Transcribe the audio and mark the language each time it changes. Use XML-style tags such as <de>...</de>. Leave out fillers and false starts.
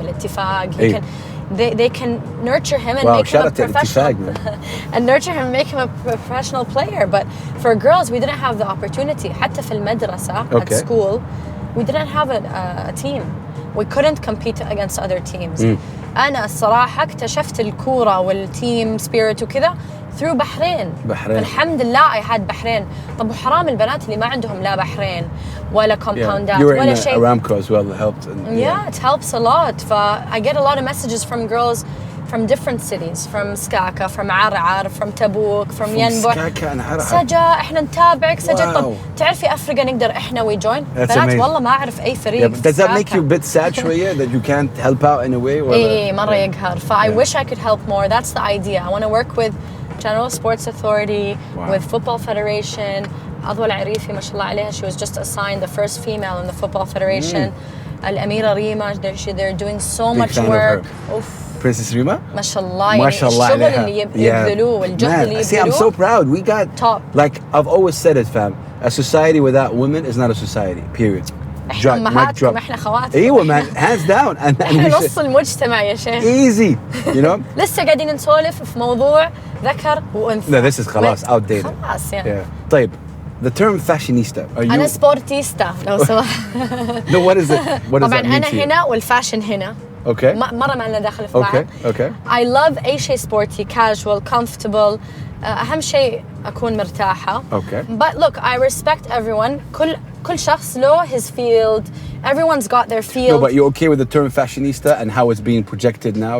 <ar>الاتفاق.</ar> <en>They can nurture him and make him a professional and nurture him and make him a professional player. But for girls, we didn't have the opportunity.</en> <ar>حتى في المدرسة</ar> <en>at school, we didn't have a team. We couldn't compete against other teams.</en> <ar>أنا الصراحة اكتشفت الكورة والتيم سبيريت وكذا</ar> <en>through</en> <ar>بحرين. الحمد لله</ar> <en>I had</en> <ar>بحرين. طب وحرام البنات اللي ما عندهم لا بحرين ولا كومباوندات ولا شيء.</ar> <en>You were in Aramco as well, helped. It helps a lot. I get a lot of messages from girls from different cities, from Skaka, from Ar'ar, from Tabuk, from Yanbu.</en> <ar>Saja, احنا نتابعك. Saja, طب تعرفي أفريقيا نقدر احنا</ar> <en>we join.</en> <ar>بنات والله ما أعرف أي فريق.</ar> <en>Does that make you a bit sad</en> <ar>شوية</ar> <en>that you can't help out in a way?</en> <ar>مرة يقهر.</ar> <en>I wish I could help more. That's the idea. I want to work with General Sports Authority, with Football Federation.</en> <ar>أضوى العريفي ما شاء الله عليها.</ar> <en>She was just assigned the first female in the Football Federation.</en> <ar>الأميرة ريما,</ar> <en>they're doing so much work. Princess Rima?</en> <ar>ما شاء الله يعني الشغل اللي يبذلوه والجهد اللي يبذلوه.</ar> <en>See, I'm so proud. We got top. Like I've always said it, fam. A society without women is not a society. Period.</en> <ar>احنا امهاتكم احنا خواتكم. ايوه</ar> <en>man, hands down.</en> <ar>احنا نص المجتمع يا شيخ.</ar> <en>Easy, you know.</en> <ar>لسه قاعدين نسولف في موضوع ذكر وانثى.</ar> <en>No, this is</en> <ar>خلاص</ar> <en>outdated.</en> <ar>خلاص يعني. طيب.</ar> <en>The term fashionista. Are you?</en> <ar>أنا سبورتيستا لو سمحت.</ar> <en>No, what is it? What does that mean to you?</en> <ar>طبعا أنا هنا والفاشن هنا.</ar> <en>Okay.</en> <ar>مرة ما لنا داخل في بعض.</ar> <en>Okay. I love</en> <ar>أي شيء سبورتي,</ar> <en>casual, comfortable.</en> <ar>أهم شيء أكون مرتاحة.</ar> <en>Okay. But look, I respect everyone.</en> <ar>كل شخص له</ar> <en>his field. Everyone's got their field. No, but you're okay with the term fashionista and how it's being projected now?</en>